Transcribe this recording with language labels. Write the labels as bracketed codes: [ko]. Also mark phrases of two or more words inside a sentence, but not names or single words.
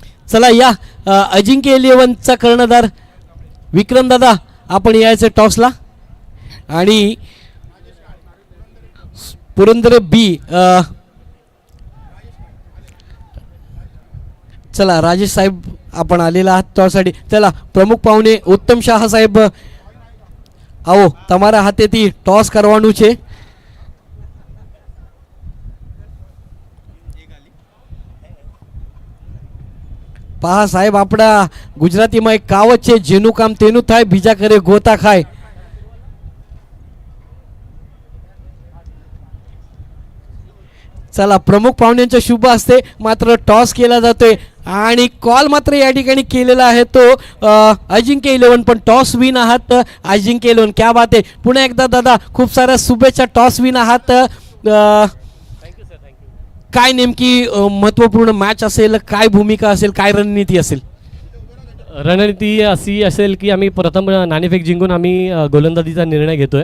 [mr] चला या अजिंक्य इलेव्हनचा कर्णधार विक्रम दादा आपण यायचं टॉसला आणि पुरंदर बी चला राजेश साहेब आपण आलेला आहात टॉससाठी. चला प्रमुख पाहुणे उत्तम शाह साहेब आओ [gu] તમારા હાથેથી ટોસ કરવાનું છે. પહા સાહેબ આપણા ગુજરાતીમાં એક કહાવત છે જેનું કામ તેનું થાય બીજા કરે ગોતા ખાય. [mr] चला प्रमुख पाहुण्यांच्या शुभ हस्ते मात्र टॉस केला जातोय आणि कॉल मात्र या ठिकाणी केलेला आहे तो अजिंक्य इलेव्हन. पण [en] toss win [mr] आहात अजिंक्य इलेव्हन. [hi] क्या बात [mr] आहे. पुन्हा एकदा दादा खूप साऱ्या शुभेच्छा. [en] toss win [mr] आहात. काय नेमकी महत्त्वपूर्ण मॅच असेल, काय भूमिका असेल, काय रणनीती असेल? रणनीती अशी असेल की आम्ही प्रथम नाणेफेक जिंकून आम्ही गोलंदाजीचा निर्णय घेतोय.